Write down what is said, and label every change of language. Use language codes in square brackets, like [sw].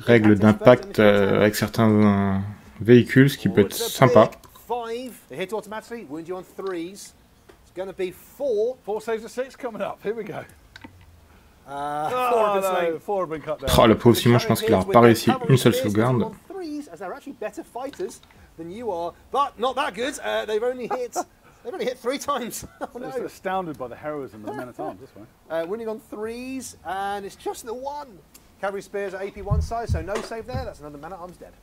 [fr] règle d'impact avec certains véhicules, ce qui peut être sympa. [en] 5. They hit automatically, wound you on 3s. It's going to be 4. 4 saves of 6 coming up. Here we go. Four have been slain. 4 have been cut down. [fr] Oh, le pauvre Simon, je pense qu'il a pas réussi une seule sauvegarde. [en] On threes, as they're actually better fighters than you are, but not that good. They've only hit 3 times. Oh, no. Just astounded by the heroism of the men-at-arms this way. Winning on threes, and it's just the one. Cavalry spears at AP1 size, so no save there. That's another man-at-arms dead.